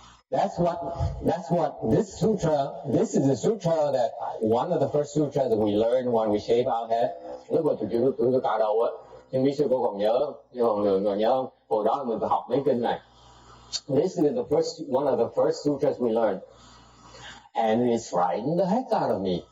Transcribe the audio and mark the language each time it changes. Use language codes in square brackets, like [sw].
[en] That's what this sutra, this is the sutra that one of the first sutras that we learn when we shave our head. [vi] Lúc mà tôi cạo đầu á, nhưng bí sư cô còn nhớ, còn nhớ không? Hồi đó mình phải học mấy kinh này. [en] This is one of the first sutras we learned. And it frightened the heck out of me.